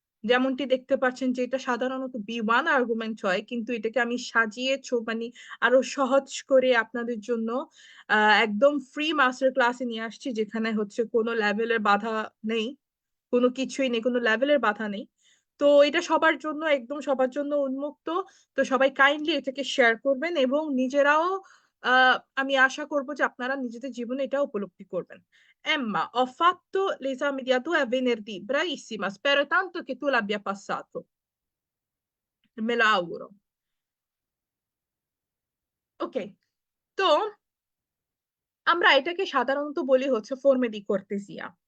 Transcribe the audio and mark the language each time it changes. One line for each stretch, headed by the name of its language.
Bangla: যেমনটি দেখতে পাচ্ছেন যে এটা সাধারণত B1 আর্গুমেন্ট হয়, কিন্তু এটাকে আমি সাজিয়ে আরো সহজ করে আপনাদের জন্য একদম ফ্রি মাস্টার ক্লাসে নিয়ে আসছি, যেখানে হচ্ছে কোনো লেভেলের বাধা নেই, কোনো কিছুই নেই, কোনো লেভেলের বাধা নেই। তো এটা সবার জন্য, একদম সবার জন্য উন্মুক্ত। তো সবাই কাইন্ডলি এটাকে শেয়ার করবেন এবং নিজেরাও আমি আশা করব যে আপনারা নিজেদের জীবনে এটা উপলব্ধি করবেন।
Italian: Emma, ho fatto l'esame di A2 a venerdì, bravissima, spero tanto che tu l'abbia passato, me lo auguro।
Bangla: ওকে, তো আমরা এটাকে সাধারণত বলি হচ্ছে ফর্মে দি কর্তেসিয়া।